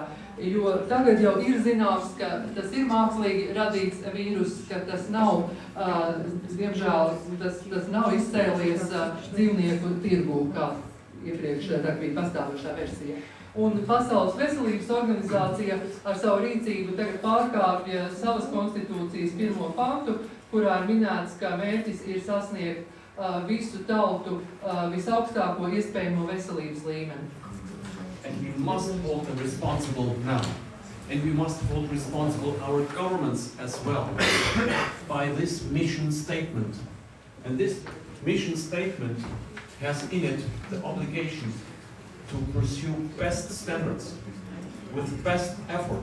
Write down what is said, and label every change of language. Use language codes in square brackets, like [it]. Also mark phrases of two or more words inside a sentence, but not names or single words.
[lv] Jo tagad jau ir zināms, ka tas ir mākslīgi radīts vīrus, ka tas nav, diemžēl, tas nav izcēlies dzīvnieku tirgū, kā iepriekš bija pastāvošā versija. Un Pasaules veselības organizācija ar savu rīcību tagad pārkāpja savas konstitūcijas 1. pantu, kurā ir minēts, ka mērķis ir sasniegt visu tautu visaugstāko iespējamo veselības līmeni. [en] And we must hold them responsible now. And we must hold responsible our governments as well by this mission statement. And this mission statement has in it the obligation to pursue best standards with best effort.